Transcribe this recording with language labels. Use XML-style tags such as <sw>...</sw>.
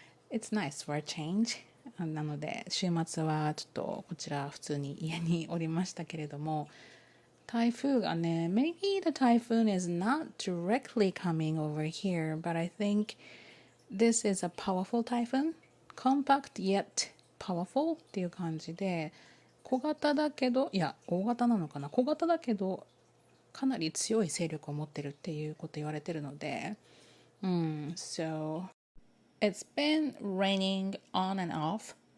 <en>It's nice for a change.</en> <ja>なので週末はちょっとこちら普通に家におりましたけれども台風がね</ja> <en>Maybe the typhoon is not directly coming over here but I think this is a powerful typhoon. Compact yet powerful</en> <ja>っていう感じで小型だけどいや大型なのかな小型だけどかなり強い勢力を持ってるっていうこと言われてるので</ja> <en>So it's been raining on and off</en>